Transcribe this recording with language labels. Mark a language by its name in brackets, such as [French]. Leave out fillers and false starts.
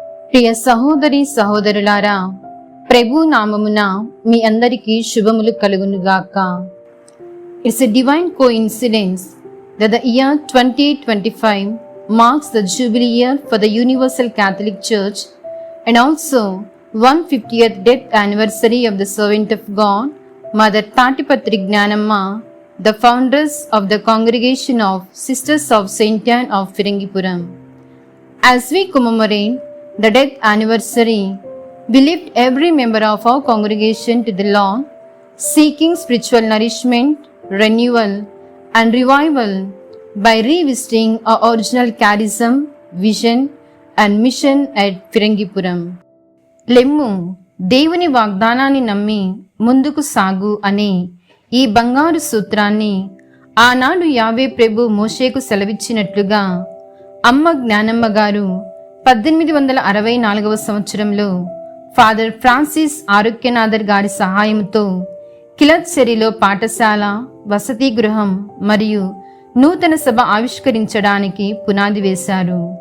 [Telugu] ప్రియ సహోదరి సహోదరులారా, ప్రభు నామమున మీ అందరికీ శుభములు కలుగునుగాక. [English] It's a divine coincidence that the year 2025 marks the Jubilee year for the Universal Catholic Church and also 150th death anniversary of the servant of God, Mother Tatipatri Gnanamma, the founders of the Congregation of Sisters of Saint Anne of Firangipuram. As we commemorate the death anniversary, we lift every member of our congregation to the Lord, seeking spiritual nourishment, renewal, and revival by revisiting our original charism, vision, and mission at Firangipuram. [Telugu] లెమ్ము దేవుని వాగ్దానాన్ని నమ్మి ముందుకు సాగు అనే ఈ బంగారు సూత్రాన్ని ఆనాడు యావే ప్రభు మోషేకు సెలవిచ్చినట్లుగా అమ్మ జ్ఞానమ్మ గారు 1864 సంవత్సరంలో ఫాదర్ ఫ్రాన్సిస్ ఆరోగ్యనాథర్ గారి సహాయంతో కిలత్సెరిలో పాఠశాల, వసతి గృహం మరియు నూతన సభ ఆవిష్కరించడానికి పునాది వేశారు.